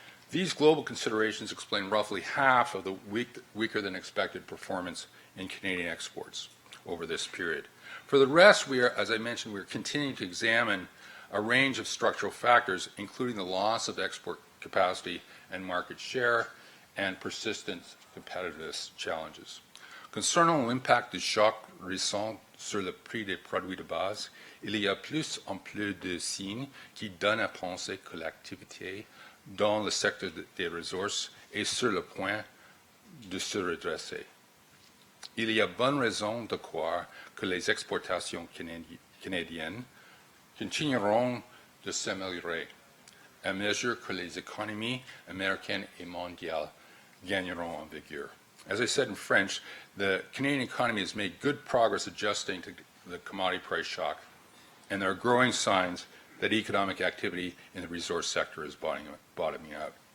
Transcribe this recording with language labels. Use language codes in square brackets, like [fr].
[en] These global considerations explain roughly half of the weaker than expected performance in Canadian exports over this period. For the rest, as I mentioned, we are continuing to examine a range of structural factors, including the loss of export capacity and market share, and persistent competitiveness challenges. [fr] Concernant l'impact du choc récent sur le prix des produits de base, il y a plus en plus de signes qui donnent à penser que l'activité dans le secteur des ressources est sur le point de se redresser. Il y a bonne raison de croire que les exportations canadiennes continueront de s'améliorer à mesure que les économies américaines et mondiales gagneront en vigueur. [en] As I said in French, the Canadian economy has made good progress adjusting to the commodity price shock, and there are growing signs that economic activity in the resource sector is bottoming out.